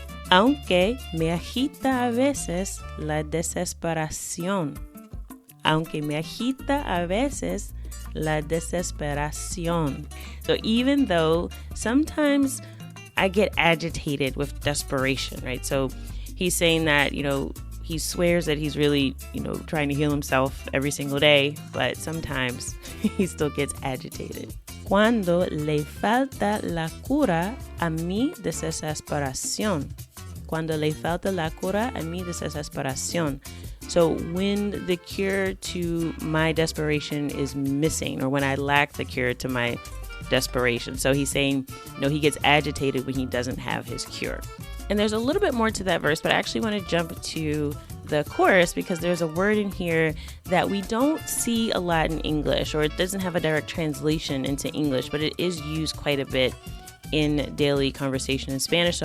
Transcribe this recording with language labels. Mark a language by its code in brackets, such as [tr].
[es] Aunque me agita a veces la desesperación. Aunque me agita a veces la desesperación. [en] So even though sometimes I get agitated with desperation, right? So he's saying that, he swears that he's really, trying to heal himself every single day, but sometimes he still gets agitated. [es] Cuando le falta la cura a mi desesperación. Cuando le falta la cura a mi desesperación. [en] So when the cure to my desperation is missing, or when I lack the cure to my desperation. So he's saying, he gets agitated when he doesn't have his cure. And there's a little bit more to that verse, but I actually want to jump to the chorus because there's a word in here that we don't see a lot in English, or it doesn't have a direct translation into English, but it is used quite a bit in daily conversation in Spanish.